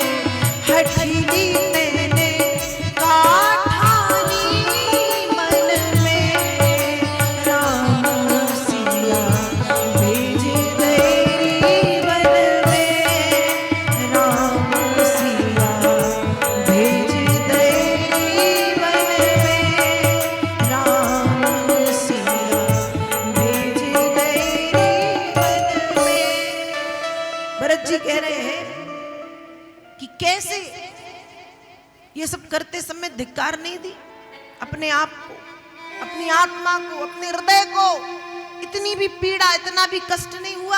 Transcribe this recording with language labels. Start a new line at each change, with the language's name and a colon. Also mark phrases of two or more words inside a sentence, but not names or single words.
Bundeli: हठीली तेने काठानी मन में राम सिया भेज दैरी वन में। राम सिया भेज दैरी वन में। राम सिया भेज दैरी वन में।
Hindi: भरत जी कह रहे हैं कि कैसे ये सब करते समय धिक्कार नहीं दी अपने आप को, अपनी आत्मा को, अपने हृदय को? इतनी भी पीड़ा, इतना भी कष्ट नहीं हुआ?